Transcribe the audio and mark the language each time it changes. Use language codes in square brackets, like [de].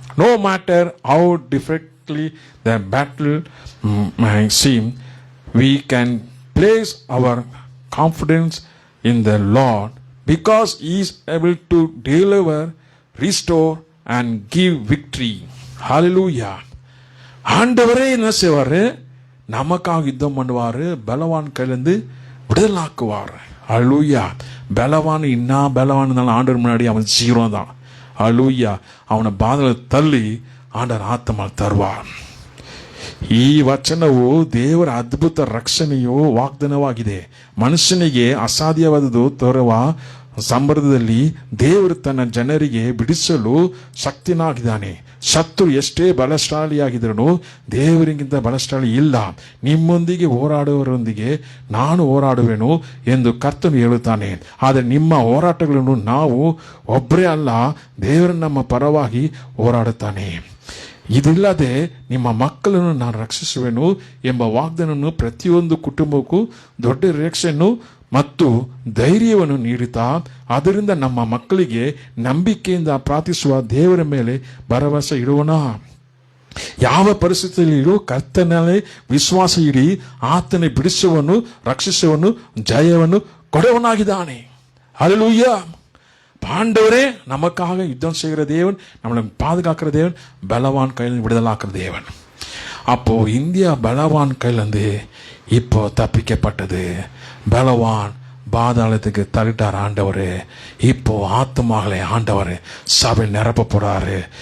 [en] No matter how difficultly the battle may seem, we can place our confidence in the Lord because He is able to deliver, restore and give victory. [ta] Hallelujah. ஆண்டவரே என்ன செய்வாரு? நமக்காக யுத்தம் பண்ணுவாரு, பலவான் கையிலிருந்து விடுதலாக்குவார். ஹல்லேலூயா. பலவான் பலவான் ஆண்டவர் முன்னாடி அவன் ஜீரோ தான். ஹல்லேலூயா. அவனை பாதல தள்ளி ಆಂಡರ ಆತ್ಮ ತರುವಾರ್. [kn] ಈ ವಚನವು ದೇವರ ಅದ್ಭುತ ರಕ್ಷಣೆಯು ವಾಗ್ದಾನವಾಗಿದೆ. ಮನುಷ್ಯನಿಗೆ ಅಸಾಧ್ಯವಾದದ್ದು ತರುವ ಸಂದರ್ಭದಲ್ಲಿ ದೇವರು ತನ್ನ ಜನರಿಗೆ ಬಿಡಿಸಲು ಶಕ್ತನಾಗಿದ್ದಾನೆ. ಶತ್ರು ಎಷ್ಟೇ ಬಲಶಾಲಿಯಾಗಿದ್ರೂ ದೇವರಿಗಿಂತ ಬಲಶಾಲಿ ಇಲ್ಲ. ನಿಮ್ಮೊಂದಿಗೆ ಹೋರಾಡುವವರೊಂದಿಗೆ ನಾನು ಹೋರಾಡುವೆನು ಎಂದು ಕರ್ತನು ಹೇಳುತ್ತಾನೆ. ಆದರೆ ನಿಮ್ಮ ಹೋರಾಟಗಳನ್ನು ನಾವು ಒಬ್ಬರೇ ಅಲ್ಲ, ದೇವರು ನಮ್ಮ ಪರವಾಗಿ ಹೋರಾಡುತ್ತಾನೆ. ಇದಿಲ್ಲದೆ ನಿಮ್ಮ ಮಕ್ಕಳನ್ನು ನಾನು ರಕ್ಷಿಸುವೆನು ಎಂಬ ವಾಗ್ದಾನವನ್ನು ಪ್ರತಿಯೊಂದು ಕುಟುಂಬಕ್ಕೂ ದೊಡ್ಡ ರಕ್ಷೆಯನ್ನು ಮತ್ತು ಧೈರ್ಯವನ್ನು ನೀಡುತ್ತಾ, ಅದರಿಂದ ನಮ್ಮ ಮಕ್ಕಳಿಗೆ ನಂಬಿಕೆಯಿಂದ ಪ್ರಾರ್ಥಿಸುವ ದೇವರ ಮೇಲೆ ಭರವಸೆ ಇಡುವಣ. ಯಾವ ಪರಿಸ್ಥಿತಿಯಲ್ಲಿಯೂ ಕರ್ತನಲ್ಲಿ ವಿಶ್ವಾಸ ಇಡಿ, ಆತನೇ ಬಿಡಿಸುವನು, ರಕ್ಷಿಸುವನು, ಜಯವನ್ನು ಕೊಡುವನಾಗಿದ್ದಾನೆ. ಹಲ್ಲೆಲೂಯಾ. [ta] பாண்டவரே நமக்காக யுத்தம் செய்கிற தேவன், நம்மளை பாதுகாக்கிற தேவன், பலவான் கையில் விடுதலாக்குற தேவன். அப்போ இந்தியா பலவான் கையிலிருந்து இப்போ தப்பிக்கப்பட்டது. பலவான் பாதாளத்துக்கு தள்ளிட்டார் ஆண்டவர். இப்போ ஆத்மாக்களை ஆண்டவர் சபை நிரப்ப போறாரு.